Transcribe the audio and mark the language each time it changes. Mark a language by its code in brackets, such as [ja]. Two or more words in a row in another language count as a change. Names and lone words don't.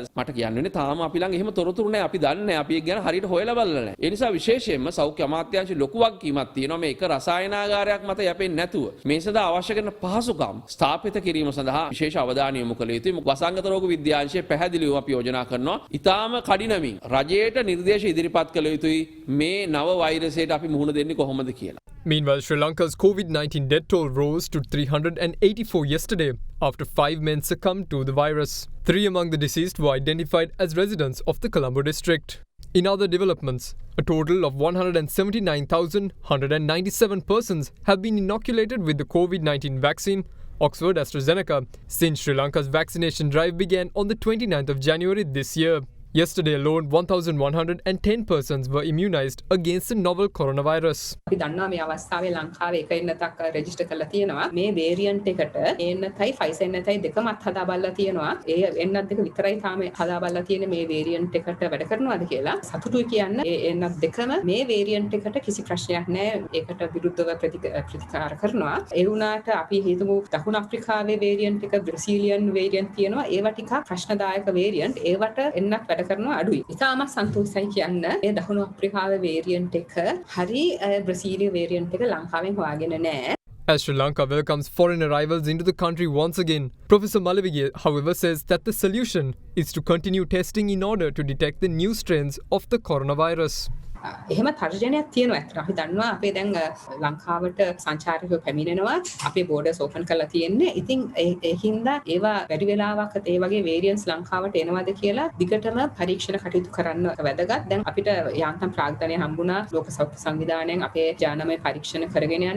[si] මට කියන්න තාම අපි ළඟ එහෙම තොරතුරු නැහැ අපි දන්නේ නැහැ අපි ඒක ගැන හරියට හොයලා බලලා නැහැ ඒ නිසා විශේෂයෙන්ම සෞඛ්‍ය අමාත්‍යාංශ ලොකු වගකීමක් තියෙනවා මේ එක රසායනාගාරයක් මත යැපෙන්නේ නැතුව මේ සඳහා අවශ්‍ය කරන පහසුකම් ස්ථාපිත කිරීම සඳහා විශේෂ අවධානය යොමු කළ යුතුයි වසංගත රෝග විද්‍යාංශයේ පැහැදිලිවම අපි යෝජනා කරනවා ඊටාම කඩිනමින් රජයට නිර්දේශ ඉදිරිපත් කළ යුතුයි මේ නව වෛරසයට අපි මුහුණ දෙන්නේ කොහොමද කියලා. [en] Meanwhile, Sri Lanka's COVID-19 death toll rose to 384 yesterday after 5 men succumbed to the virus. 3 among the deceased were identified as residents of the Colombo district. In other developments, a total of 179,197 persons have been inoculated with the COVID-19 vaccine, Oxford AstraZeneca, since Sri Lanka's vaccination drive began on the 29th of January this year. Yesterday alone, 1,110 persons were immunized against the novel coronavirus. [si] අපි දන්නවා මේ අවස්ථාවේ ලංකාවේ එක එන්නතක් රෙජිස්ටර් කරලා තියෙනවා. මේ වේරියන්ට් එකට එන්නතයි ෆයිසර් එන්නතයි දෙකමත් හදා බලලා තියෙනවා. ඒ එන්නත් දෙක විතරයි තාම හදා බලලා තියෙන්නේ මේ වේරියන්ට් එකට වැඩ කරනවාද කියලා. සතුටුයි කියන්න ඒ එන්නත් දෙකම මේ වේරියන්ට් එකට කිසි ප්‍රශ්නයක් නැහැ. ඒකට විරුද්ධව ප්‍රතිකාර කරනවා. ඒ වුණාට අපි හිතමු දකුණු අප්‍රිකාවේ වේරියන්ට් එක [en] Brazilian variant [si] තියෙනවා. ඒවා ටිකක් ප්‍රශ්නදායක වේරියන්ට්. ඒවට එන්නත් වැඩ කරනවා අඩුයි. ඉතාලම සන්තෝෂයි කියන්න ඒ දකුණු අප්‍රිකාවේ වේරියන්ට් එක හරි [en] Brazilian variant [si] එක ලංකාවෙන් හොයාගෙන නැහැ. [en] As Sri Lanka welcomes foreign arrivals into the country once again, Professor Malavige, however, says that the solution is to continue testing in order to detect the new strains of the coronavirus. [si] එහෙම තර්ජනයක් තියෙනවා ඇත්තට. අපි දන්නවා අපේ දැන් ලංකාවට සංචාරකයෝ පැමිණෙනවා. අපේ [en] borders open [si] කරලා තියෙන්නේ. ඉතින් ඒ හින්දා ඒවා වැඩි වෙලාවක් ඒ වගේ වේරියන්ට්ස් ලංකාවට එනවද කියලා දිගටම පරීක්ෂණ කටයුතු කරන්න වැදගත්. දැන් අපිට යාන්තම් ප්‍රාග්ධනය හම්බුණා ලෝක සෞඛ්‍ය සංවිධානයෙන් අපේ ජානමය පරීක්ෂණ කරගෙන යන්න.